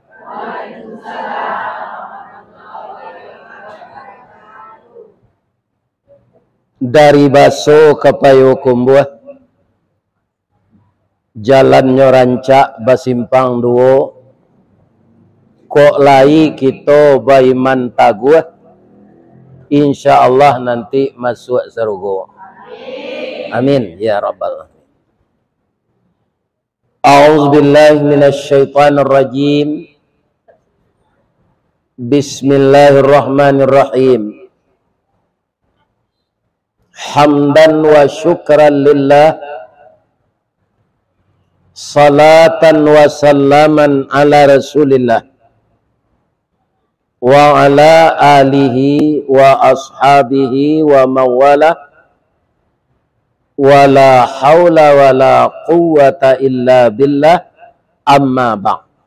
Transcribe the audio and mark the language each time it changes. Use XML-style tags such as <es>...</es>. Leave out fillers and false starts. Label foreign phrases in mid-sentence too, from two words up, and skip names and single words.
<min>Dari Baso ke Payukum buah, jalannya rancak basimpang duo, kok lai kita baiman taguh,</min> <ar>إن شاء الله</ar> <id>nanti masuk surga.</id> <ar>آمين يا رب العالمين. أعوذ بالله من الشيطان الرجيم. بسم الله الرحمن الرحيم. حمدا وشكرا لله، صلاة وسلاما على رسول الله وعلى آله وأصحابه ومن والاه ولا حول ولا قوة إلا بالله، أما بعد.</ar>